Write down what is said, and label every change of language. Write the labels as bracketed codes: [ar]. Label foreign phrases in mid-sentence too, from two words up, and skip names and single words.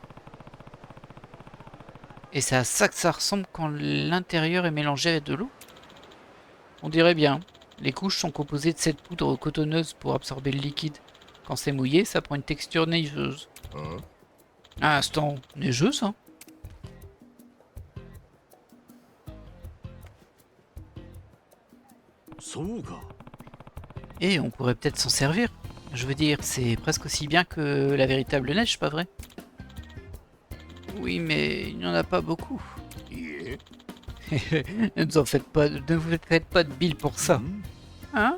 [fr] Et c'est à ça que ça ressemble quand l'intérieur est mélangé avec de l'eau. On dirait bien. Les couches sont composées de cette poudre cotonneuse pour absorber le liquide. Quand c'est mouillé, ça prend une texture neigeuse. あ Un instant, neigeuse, hein? [ja] あそうか [fr] Et on pourrait peut-être s'en servir. Je veux dire, c'est presque aussi bien que la véritable neige, pas vrai? Oui, mais il n'y en a pas beaucoup. [ja] いえ [fr] Ne vous faites pas de bile pour ça. ん Hein?